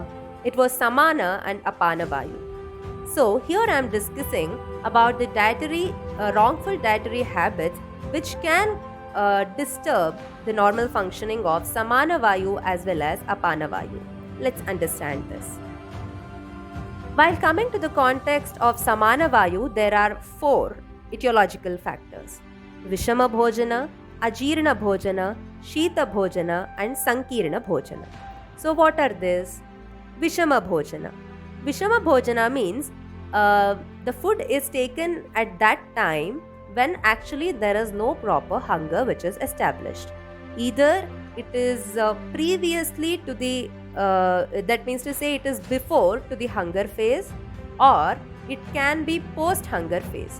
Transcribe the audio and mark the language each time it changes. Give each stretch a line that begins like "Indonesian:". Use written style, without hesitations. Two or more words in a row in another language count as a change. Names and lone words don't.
English: It was Samana and
Sanskrit: अपान वायु.
English: So here I am discussing about the wrongful dietary habits which can disturb the normal functioning of
Sanskrit: समान वायु
English: as well as
Sanskrit: अपान वायु.
English: Let's understand this. While coming to the context of
Sanskrit: समान वायु,
English: there are 4 etiological factors:
Sanskrit: विषम भोजन, अजीर्ण भोजन, शीत भोजन, and सङ्कीर्ण भोजन.
English: So what are these?
Sanskrit: विषम भोजन. विषम भोजन
English: means the food is taken at that time when actually there is no proper hunger which is established. Either it is previously to the, that means to say it is before to the hunger phase, or it can be post-hunger phase.